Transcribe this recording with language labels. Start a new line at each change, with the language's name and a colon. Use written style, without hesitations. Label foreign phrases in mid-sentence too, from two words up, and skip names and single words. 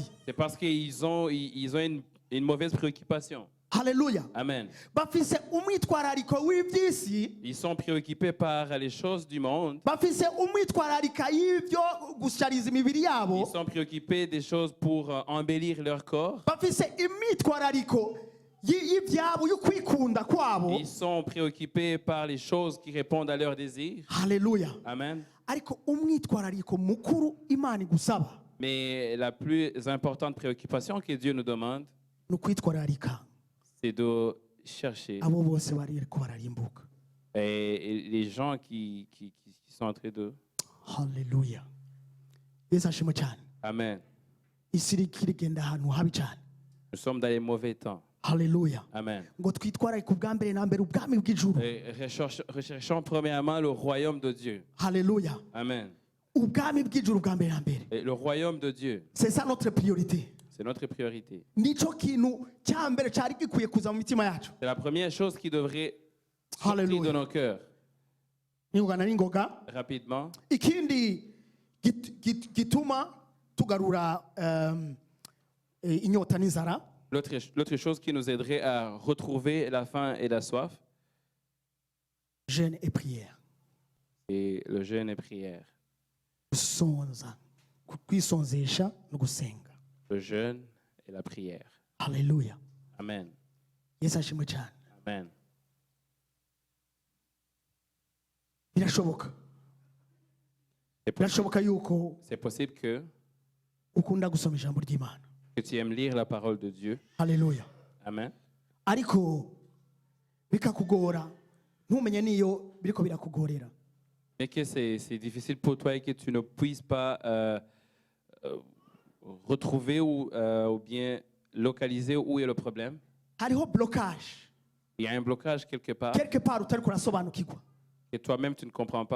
French: c'est parce qu'ils ont une mauvaise préoccupation.
Rundi: Haleluya. Amen. Bafise umwitwarariko w'iby'isi.
French: Ils sont préoccupés par les choses du monde.
Rundi: Bafise umwitwararika y'ibyo gushariza imibiri yabo.
French: Ils sont préoccupés des choses pour embellir leur corps.
Rundi: Bafise imyitwarariko y'ibyabo y'ukwikunda kwabo.
French: Ils sont préoccupés par les choses qui répondent à leurs désirs.
Rundi: Haleluya. Amen. Ariko umwitwarariko mukuru Imana igusaba
French: Mais la plus importante préoccupation que Dieu nous demande,
Rundi: ni ukwitwararika
French: c'est de chercher
Rundi: abo bose bariko bararimbuka.
French: et les gens qui sont en train de...
Kinyarwanda: Haleluya. Yesu ashimwe cyane.
Rundi: Amen. Isi iriko irigenda ahantu habi cyane.
French: Nous sommes dans les mauvais temps.
Rundi: Haleluya. Amen. Ngo twitwararike ubwa mbere na mbere ubwami bw'ijuru.
French: Et recherchons premièrement le royaume de Dieu.
Rundi: Haleluya. Amen. Ubwami bw'ijuru ubwa mbere na mbere.
French: Et le royaume de Dieu, C'est ça notre priorité. c'est notre priorité.
Kinyarwanda: Nico kintu cya mbere cyari gikwiye kuza mu mitima yacu.
French: C'est la première chose qui devrait sortir
Rundi: Hallelujah.
French: de nos cœurs.
Rundi: Ningogana n'ingoga.
French: Rapidement,
Rundi: Ikindi gituma tugarura inyota n'inzara.
French: l'autre chose qui nous aiderait à retrouver la faim et la soif, Jeûne et prière. c'est le jeûne et prière.
Rundi: Gusonza. Kwisonzesha no gusenga.
French: Le jeûne et la prière.
Rundi: Haleluya. Amen.
Kinyarwanda: Yesu ashimwe cyane.
Rundi: Amen. Birashoboka. Birashoboka yuko
French: C'est possible que
Rundi: ukunda gusoma ijambo ry'Imana.
French: tu aimes lire la parole de Dieu.
Rundi: Haleluya. Amen. Ariko bikakugora ntumenye niyo biriko birakugorera.
French: Mais que c'est difficile pour toi et que tu ne puisses pas retrouver ou bien localiser où est le problème.
Rundi: Hariho blocage.
French: Il y a un blocage quelque part Quelque part
Rundi: utariko urasobanukirwa.
French: que toi-même tu ne comprends pas.